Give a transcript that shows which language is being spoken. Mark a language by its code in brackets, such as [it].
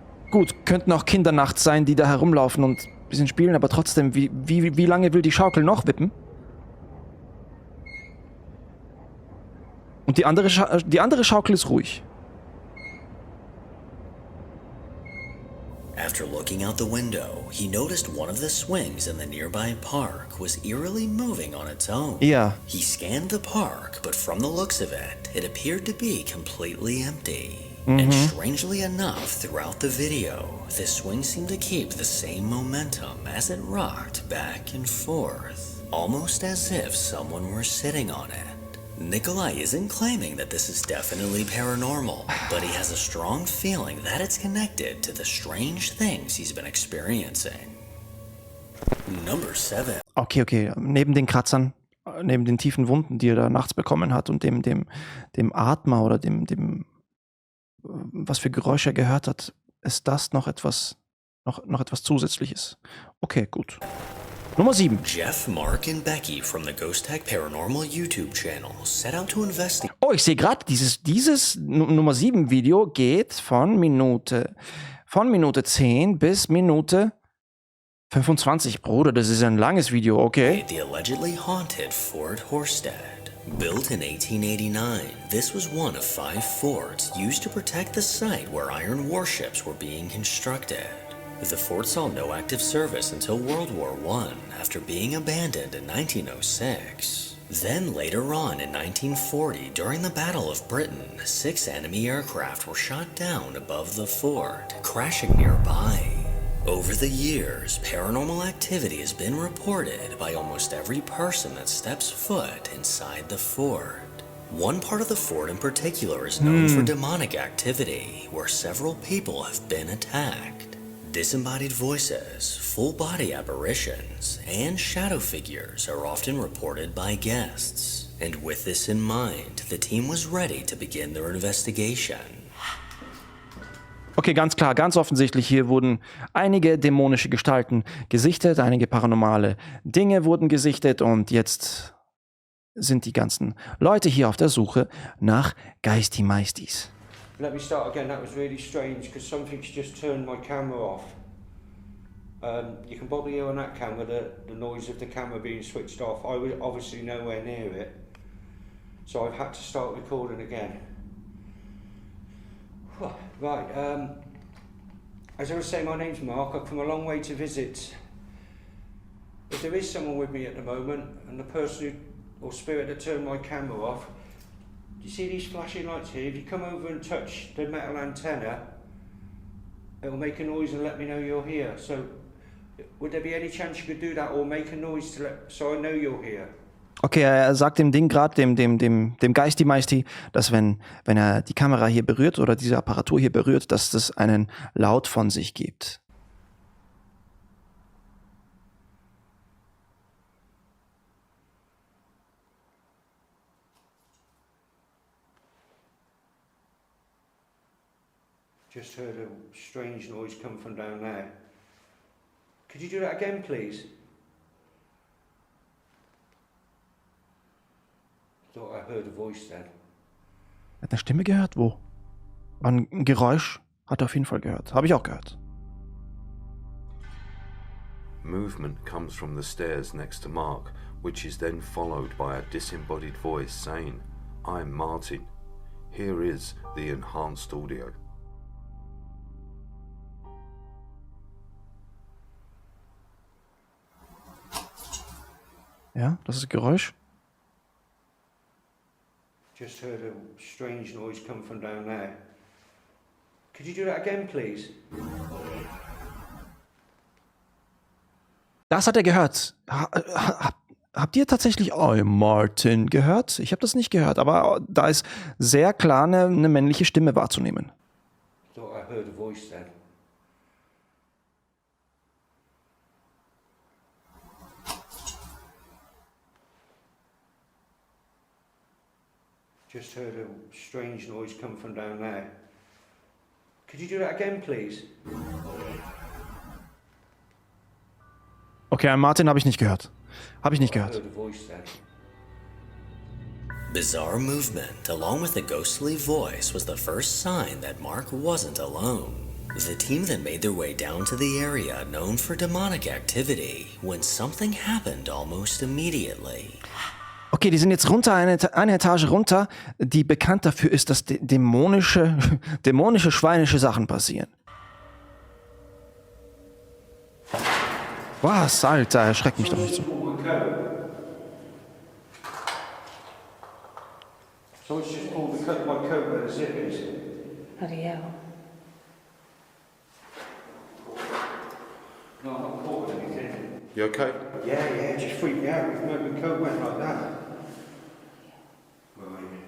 [de] Gut, könnten auch Kinder nachts sein, die da herumlaufen und ein bisschen spielen, aber trotzdem, wie lange will die Schaukel noch wippen? Und die andere Schaukel ist ruhig. [en] After looking out the window, he noticed one of the swings in the nearby park was eerily moving on its own. [de] Ja. [en] He scanned the park, but from the looks of it appeared to be completely empty. And strangely enough, throughout the video, the swing seemed to keep the same momentum as it rocked back and forth. almost as if someone were sitting on it. Nikolai isn't claiming that this is definitely paranormal, but he has a strong feeling that it's connected to the strange things he's been experiencing. Number 7. [de] Okay. Neben den Kratzern, neben den tiefen Wunden, die er da nachts bekommen hat und dem Atmer oder dem was für Geräusche er gehört hat, ist das noch etwas Zusätzliches. Okay, gut. Nummer 7. [en] Jeff, Mark and Becky from the Ghost Tag Paranormal YouTube channel set out to investigate. [de] Oh, ich sehe gerade, dieses Nummer 7 Video geht von Minute 10 bis Minute 25. Bruder, das ist ein langes Video, okay. [en] The allegedly haunted Fort Horstead. Built in 1889, this was one of 5 forts used to protect the site where iron warships were being constructed. The fort saw no active service until World War I, after being abandoned in 1906. Then later on in 1940, during the Battle of Britain, 6 enemy aircraft were shot down above the fort, crashing nearby. Over the years, paranormal activity has been reported by almost every person that steps foot inside the fort. One part of the fort in particular is known for demonic activity, where several people have been attacked. Disembodied voices, full-body apparitions, and shadow figures are often reported by guests. And with this in mind, the team was ready to begin their investigation. [de] Okay, ganz klar, ganz offensichtlich, hier wurden einige dämonische Gestalten gesichtet, einige paranormale Dinge wurden gesichtet und jetzt sind die ganzen Leute hier auf der Suche nach Geisti-Meistis. [en] Let me start again. That was really strange because something's just turned my camera off. You can probably hear on that camera the noise of the camera being switched off. I was obviously nowhere near it, so I've had to start recording again. Right, as I was saying, my name's Mark. I've come a long way to visit. If there is someone with me at the moment, and the person or spirit that turned my camera off, do you see these flashing lights here? If you come over and touch the metal antenna, it'll make a noise and let me know you're here. So, would there be any chance you could do that or make a noise so I know you're here? [de] Okay, er sagt dem Ding gerade, dem Geisti-Meisti, dass wenn er die Kamera hier berührt oder diese Apparatur hier berührt, dass das einen Laut von sich gibt. [en] Just heard a strange noise come from down there. Could you do that again, please? Thought I heard a voice then. [de] Er hat eine Stimme gehört? Wo? Ein Geräusch hat er auf jeden Fall gehört. Habe ich auch gehört. [en] Movement comes from the stairs next to Mark, which is then followed by a disembodied voice saying, "I'm Martin. Here is the enhanced audio." [de] Ja, das ist Geräusch. [en] Just heard a strange noise come from down there. Could you do that again, please? [de] Das hat er gehört. Habt ihr tatsächlich Martin gehört? Ich habe das nicht gehört, aber da ist sehr klar eine männliche Stimme wahrzunehmen. [en] Thought I heard a voice then. Just heard a strange noise come from down there. Could you do that again, please? [de] Okay, Martin habe ich nicht gehört. Habe ich nicht gehört. [en] Heard a voice then. Bizarre movement, along with a ghostly voice, was the first sign that Mark wasn't alone. The team then made their way down to the area known for demonic activity, when something happened almost immediately. [de] Okay, die sind jetzt runter, eine Etage runter, die bekannt dafür ist, dass dämonische, schweinische Sachen passieren. Was, Alter, erschreckt mich doch nicht so. [en] So it's just pulled my coat where the zip is. Bloody hell. No, I'm not caught with anything. You okay? Yeah, it just freaked me out. My coat went like that. Right.